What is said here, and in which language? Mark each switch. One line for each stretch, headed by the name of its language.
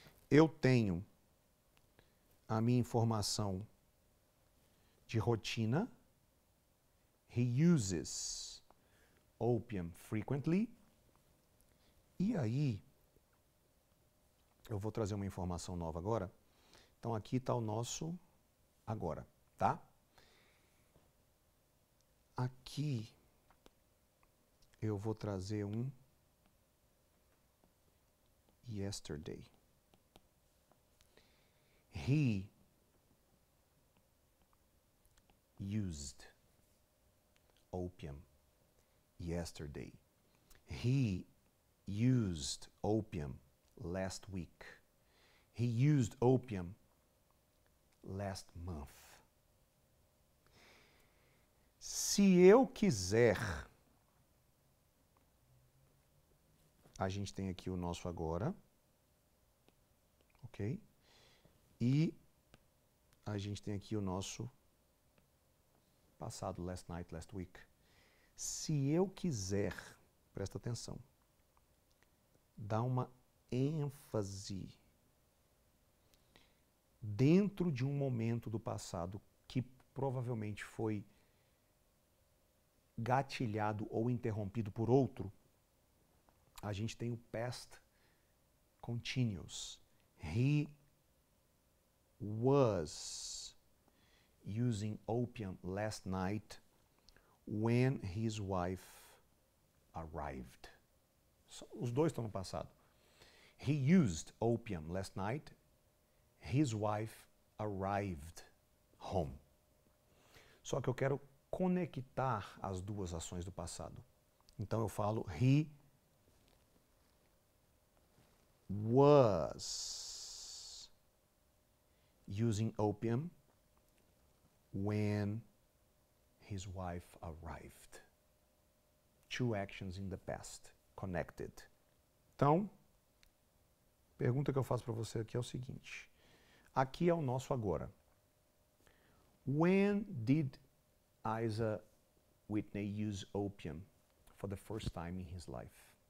Portuguese: Eu tenho a minha informação de rotina.
English: He uses opium frequently.
Portuguese: E aí, eu vou trazer uma informação nova agora. Então, aqui está o nosso agora, tá? Aqui, eu vou trazer um yesterday.
English: He used opium yesterday. He used opium last week. He used opium last month.
Portuguese: Se eu quiser, a gente tem aqui o nosso agora, ok? E a gente tem aqui o nosso passado,
English: last night, last week.
Portuguese: Se eu quiser, presta atenção, dar uma ênfase dentro de um momento do passado que provavelmente foi gatilhado ou interrompido por outro, a gente tem o past continuous.
English: He was using opium last night when his wife arrived.
Portuguese: Os dois estão no passado.
English: He used opium last night. His wife arrived home.
Portuguese: Só que eu quero conectar as duas ações do passado. Então eu falo
English: he was using opium when his wife arrived. Two actions in the past connected.
Portuguese: Então, pergunta que eu faço para você aqui é o seguinte. Aqui é o nosso agora.
English: When did Isa Whitney use opium for the first time in his life?